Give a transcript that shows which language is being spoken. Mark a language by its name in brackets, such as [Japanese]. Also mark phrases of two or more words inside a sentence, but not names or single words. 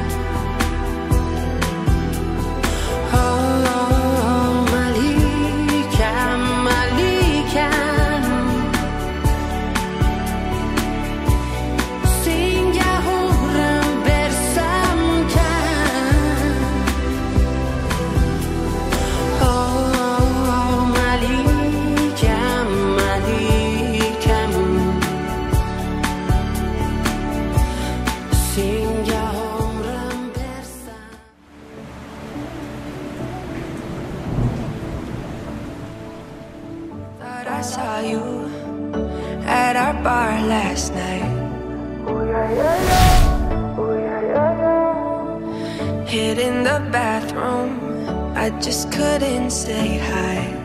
[Uzbek] Oh, oh, oh, malikam, malikam, senga umrim bersam kam. Oh, oh, oh, malikam, malikam, senga umrim bersam. [English] Thought I saw you at our bar last night. Hid in the bathroom, I just couldn't say hi.